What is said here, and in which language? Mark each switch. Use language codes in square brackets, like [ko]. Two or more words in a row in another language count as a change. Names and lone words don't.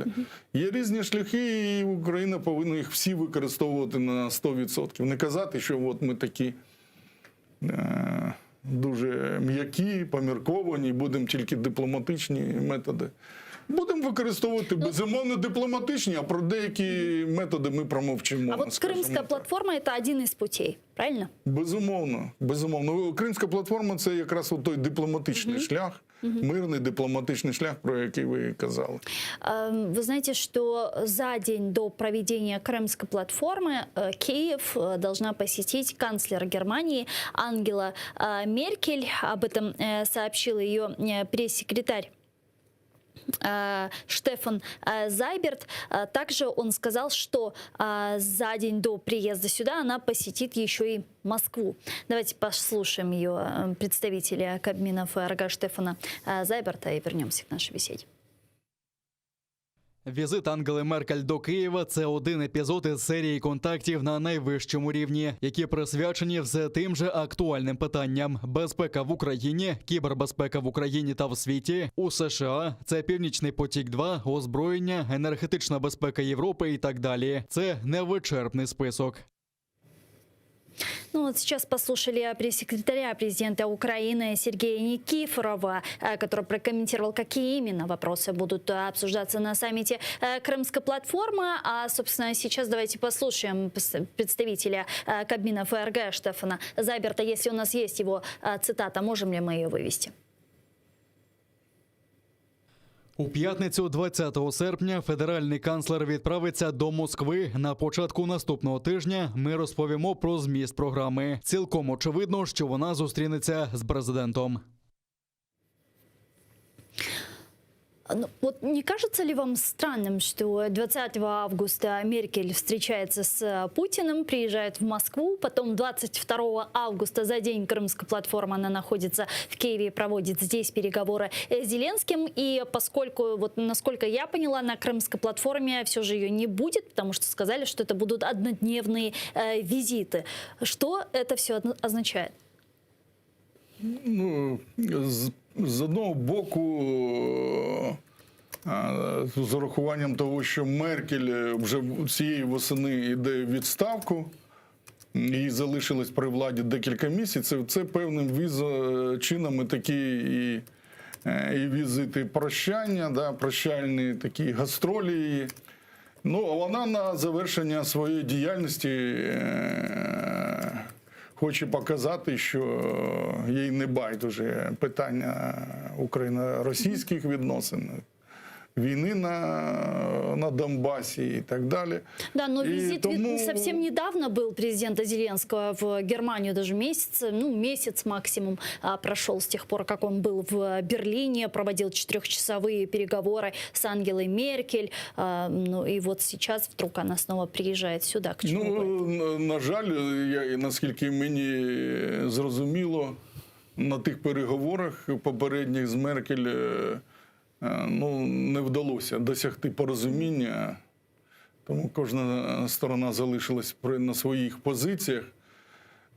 [uk] Є різні шляхи, і Україна повинна їх всі використовувати на 100%. Не казати, що от ми такі дуже м'які, помірковані, будемо тільки дипломатичні методи. Будемо використовувати, безумовно, дипломатичні, а про деякі методи ми промовчимо. [ru] А вот Крымская платформа – это один из путей, правильно? [uk] Безумовно, безумовно. Кримська платформа – це якраз той дипломатичний шлях, мирний дипломатичний шлях, про який ви казали. [ru] Вы знаете, что за день до проведения Крымской платформы Киев должна посетить канцлер Германии Ангела Меркель. Об этом сообщил ее пресс-секретарь Штефан Зайберт. Также он сказал, что за день до приезда сюда она посетит еще и Москву. Давайте послушаем ее представителя Кабмина ФРГ Штефана Зайберта и вернемся к нашей беседе. [uk] Візит Ангели Меркель до Києва – це один епізод із серії контактів на найвищому рівні, які присвячені все тим же актуальним питанням: безпека в Україні, кібербезпека в Україні та в світі, у США, це Північний потік-2, озброєння, енергетична безпека Європи і так далі. Це невичерпний список. [ru] Ну вот сейчас послушали пресс-секретаря президента Украины Сергея Никифорова, который прокомментировал, какие именно вопросы будут обсуждаться на саммите Крымской платформы. А, собственно, сейчас давайте послушаем представителя Кабмина ФРГ Штефана Зайберта. Если у нас есть его цитата, можем ли мы ее вывести? [uk] У п'ятницю 20 серпня федеральний канцлер відправиться до Москви. На початку наступного тижня ми розповімо про зміст програми. Цілком очевидно, що вона зустрінеться з президентом. [ru] Вот не кажется ли вам странным, что 20 августа Меркель встречается с Путиным, приезжает в Москву, потом 22 августа, за день Крымской платформы, она находится в Киеве и проводит здесь переговоры с Зеленским, и поскольку, вот насколько я поняла, на Крымской платформе все же ее не будет, потому что сказали, что это будут однодневные визиты. Что это все означает? [uk] Ну, з одного боку, з урахуванням того, що Меркель вже цієї восени йде в відставку, їй залишилось при владі декілька місяців, це певним чином і такі і візити прощання, да, прощальні такі гастролі. Ну, а вона на завершення своєї діяльності хоче показати, що їй не байдуже питання україно-російських відносин, війни на Донбасі і так далі. [ru] Да, но визит совсем недавно был президента Зеленского в Германию, даже месяц максимум прошел с тех пор, как он был в Берлине, проводил 4-часовые переговоры с Ангелой Меркель. Ну и вот сейчас вдруг она снова приезжает сюда. К чему [uk] на жаль, наскільки мені зрозуміло, на тих переговорах попередніх з Меркель не вдалося досягти порозуміння, тому кожна сторона залишилась на своїх позиціях.